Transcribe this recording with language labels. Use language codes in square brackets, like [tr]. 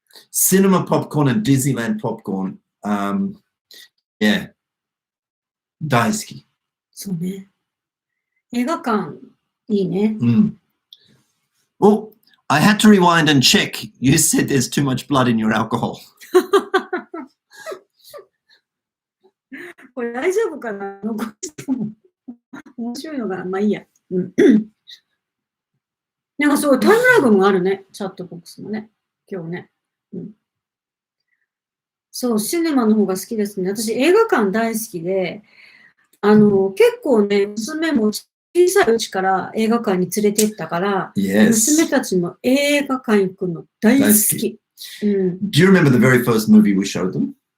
[en] Cinema popcorn and Disneyland popcorn, yeah, [ja] 大好き。そうね。映画館、いいね。 [en] Oh, I had to rewind and check. You said there's too much blood in your alcohol. [ja] これ大丈夫かな残しても。面白いのが、まあいいや。なんかそう、タイムラグもあるね。チャットボックスもね。今日ね。そう、シネマの方が好きですね。私、映画館大好きで、結構ね、娘も小さいうちから映画館に連れてったから、娘たちも映画館行くの大好き。 [en] Do you remember the very first movie we showed them?